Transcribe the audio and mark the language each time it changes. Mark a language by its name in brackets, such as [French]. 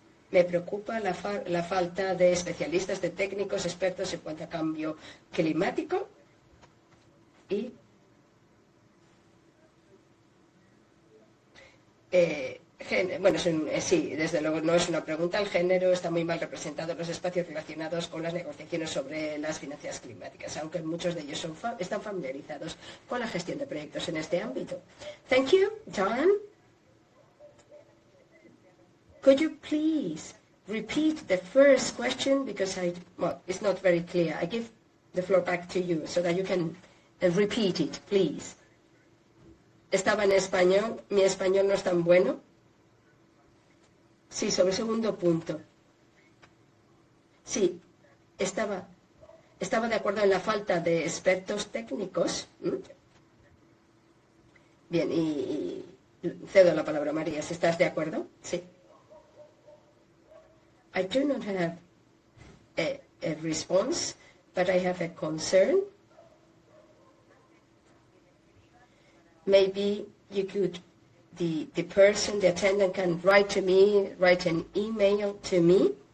[Spanish] Me preocupa la falta de especialistas, de técnicos, expertos en cuanto a cambio climático y sí, desde luego no es una pregunta. El género está muy mal representado en los espacios relacionados con las negociaciones sobre las finanzas climáticas, aunque muchos de ellos están familiarizados con la gestión de proyectos en este ámbito. [English] Thank you, John. Could you please repeat the first question, because it's not very clear. I give the floor back to you so that you can repeat it, please. [Spanish] Estaba en español, mi español no es tan bueno. Sí, sobre el segundo punto. Sí, estaba de acuerdo en la falta de expertos técnicos. Bien, y cedo la palabra a María, si estás de acuerdo. Sí. [English] I do not have a response, but I have a concern. Maybe you could, the person, the attendant can write to me, write an email to me.